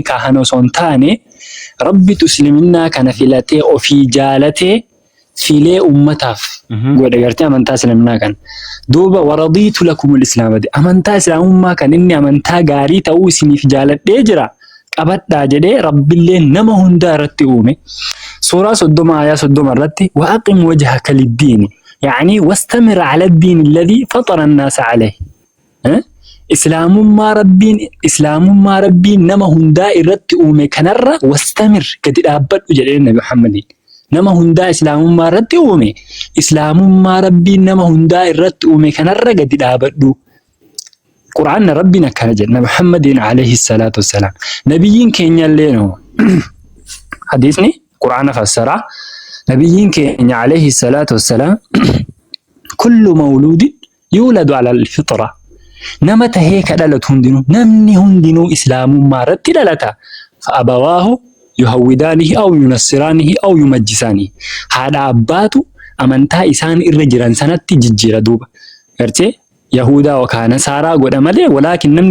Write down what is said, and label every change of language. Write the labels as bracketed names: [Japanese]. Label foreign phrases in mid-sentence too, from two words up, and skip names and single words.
[Oromo] kaahan osoo hin taane rabbitu isliminnaa kana filatee ofii jaalatee filee ummataaf godhe gartee amantaa islaaminaa kan duuba [Arabic] ورضيت لكم الإسلام [Oromo] amantaa islaamummaa kan inni amantaa gaarii ta'uu isiniif jaaladhee jira qabadhaa jedhee rabbillee nama hundaa irratti uume suuraa 30 aayaa 30 irratti [Arabic] وأقم وجهك للدين يعني واستمر على الدين الذي فطر الناس عليه [Oromo] islaamummaa rabbiin nama hundaa irratti uume kanarra wastamir gadi dhaabbadhu jedhee nabi Muhammadin nama hundaa islaamummaa irratti uume islaamummaa rabbiin nama hundaa irratti uume kanarra gadi dhaabadhu qur'aan rabbiin akkana jedha Muhammadin [Arabic] عليه الصلاة والسلام [Oromo] nabiyyiin keenya illee no hadiisni qur'aana fassara nabiyyiin keenya [Arabic] عليه الصلاة والسلام كل مولود يولد على الفطرة [Oromo] nama tahee ka dhalatu hundinuu namni hundinuu islaamummaa irratti dhalata [Arabic] فأبواه يهودانه أو ينصرانه أو يمجسانه [Oromo] haadha abbaatu amantaa isaan irra jiran sanatti jijjiira duuba gartee yahudaa yookaan nasaaraa godha malee walaakin namni